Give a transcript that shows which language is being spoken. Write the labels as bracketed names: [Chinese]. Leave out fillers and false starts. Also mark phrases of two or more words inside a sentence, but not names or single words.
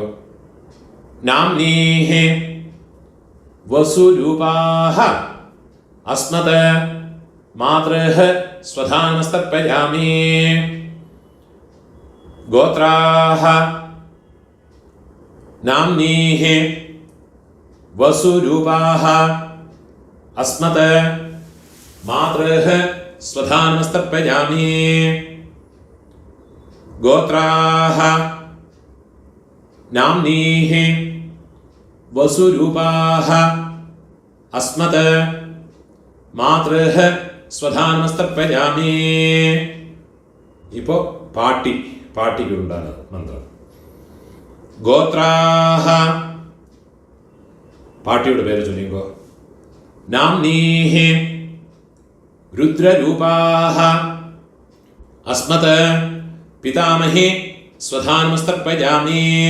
[Sanskrit] नाम्नीः वसुरूपाः अस्मत् मातृः स्वधानमस्तर्पयामि. गोत्राः नाम्नीः वसुरूपाः अस्मत् मातृः स्वधा नमस्तर्पयामि गोत्राः नाम्नीः वसुरूपाः अस्मत् मातृः स्वधा नमस्तर्पयामि [Malayalam] ഇപ്പോൾ പാട്ടിക്കുണ്ടാണ് മന്ത്രം [Sanskrit] ഗോത്രാഹ [Malayalam] പാട്ടിയുടെ പേര് ചൊല്ലിക്കോ [Sanskrit] नाम्नीः रुद्ररूपाः अस्मत् पितामहीः स्वधा नमस्तर्पयामि